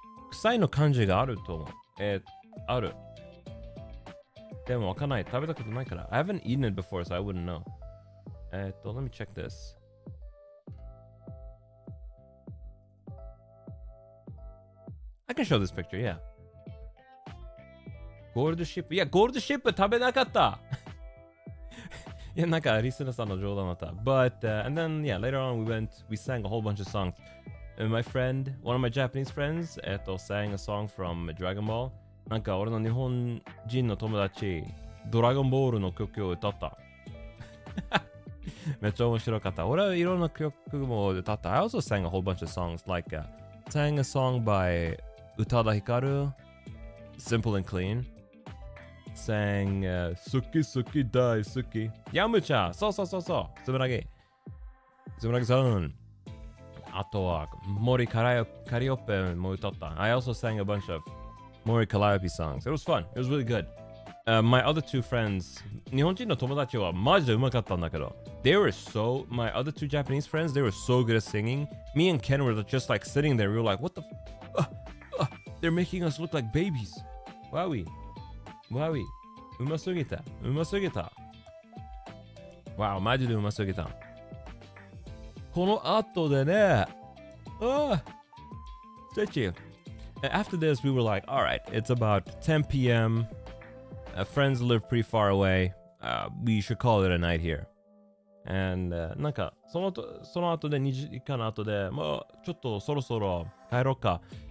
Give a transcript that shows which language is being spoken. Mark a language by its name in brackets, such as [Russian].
[Japanese] 臭いの感じがあると思う。ある。でもわかんない。食べたことないから。 [English] I haven't eaten it before, so I wouldn't know. Let me check this. I can show this picture, yeah. [Japanese] ゴールドシップ。いや、ゴールドシップ食べなかった。いや、なんかリスナーさんの冗談だった。 [English] But, and then, yeah, later on we sang a whole bunch of songs. My friend, one of my Japanese friends, sang a song from Dragon Ball. [Japanese] なんか俺の日本人の友達、ドラゴンボールの曲を歌った。めっちゃ面白かった。俺はいろんな曲も歌った。 [English] I also sang a whole bunch of songs, like, sang a song by 宇多田ヒカル, Simple and Clean. [Japanese] Sang, 好き好き大好き。ヤムチャ、そう。つぶらぎさん。あとは、森カリオペも歌った。 [English] I also sang a bunch of Mori Calliope songs. It was fun. It was really good. My other two friends, [Japanese] 日本人の友達はマジで上手かったんだけど、 [English] my other two Japanese friends, they were so good at singing. Me and Ken were just like sitting there. We were like, what the they're making us look like babies. [Japanese] Wowie. うますぎた。 Wow, マジでうますぎた。この後でね、 [English] stretchy. After this, we were like, all right, it's about 10 p.m. Friends live pretty far away. We should call it a night here. [Japanese] And なんかその後で2時間の後で、まあちょっとそろそろ帰ろうか。